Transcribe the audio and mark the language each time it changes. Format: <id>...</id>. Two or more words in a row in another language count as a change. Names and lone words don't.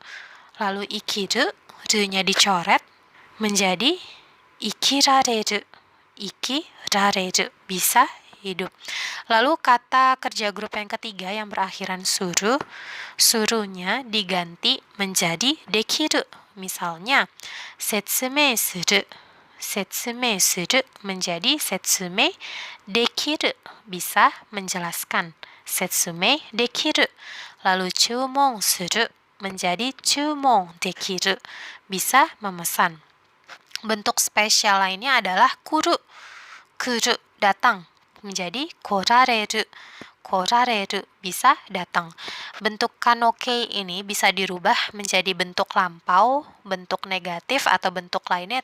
<id>Lalu ikiru, ru-nya dicoret menjadi ikirareru. Ikirareru, bisa hidup. Lalu kata kerja grup yang ketiga yang berakhiran suru, surunya diganti menjadi dekiru. Misalnya,</id> <ja>説明する。説明する menjadi 説明できる,</ja> <id>bisa menjelaskan.</id> <ja>説明できる.</ja> <id>Lalu</id> <ja>注文する</ja> <id>menjadi</id> <ja>注文できる,</ja> <id>bisa memesan. Bentuk spesial lainnya adalah kuru. Kuru, datang, menjadi korareru. Korareru, bisa datang. Bentuk kanoke ini bisa dirubah menjadi bentuk lampau, bentuk negatif, atau bentuk lainnya.</id>